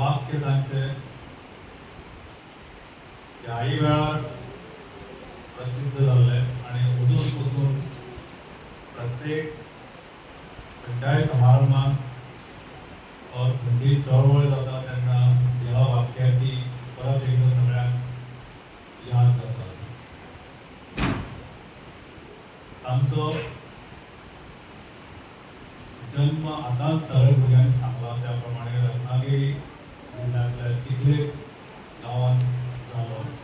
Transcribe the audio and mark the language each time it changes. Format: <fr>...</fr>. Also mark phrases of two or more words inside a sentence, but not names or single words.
<kok>वाक्य सांगते त्याही वेळार प्रसिद्ध झाले आणि अजूनपासून प्रत्येक खंयच्याय समारंभात और खंयची चळवळ जाता तेन्ना ह्या वाक्याची परत एकदा सगळ्यांक याद जाता. तांचो जन्म आताच सगळ्या भुरग्यांनी सांगला त्या प्रमाणे रत्नागिरी जिल्ह्यातल्या चिखले गांवांत जालो.</kok>